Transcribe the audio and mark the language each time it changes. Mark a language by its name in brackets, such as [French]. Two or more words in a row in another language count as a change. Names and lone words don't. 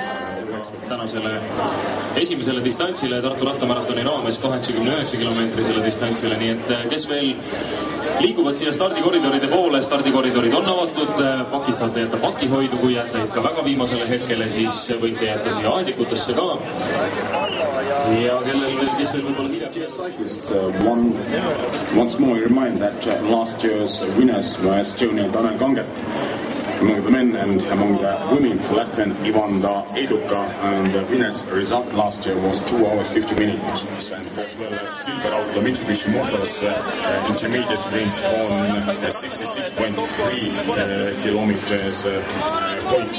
[Estonian] Tänasele esimesele distantsile Tartu rattamaratoni raames 89 kilomeetrisele distantsile, nii et kes veel liiguvad siia stardikoridoride poole, stardikoridorid on avatud, pakid saate jätta pakihoidu, kui jääte ikka väga viimasele hetkele, siis võite jätta siia aedikutesse ka. Ja kes veel võib-olla hiljaks. [English] Once more remind that last year's winners were Estonian Tanel Kanget among the men and among the women Latvian Ivanda Eduka, and the winner's result last year was 2 hours 50 minutes, and as well as silver out the Mitsubishi Motors intermediate sprint on 66.3 kilometers point.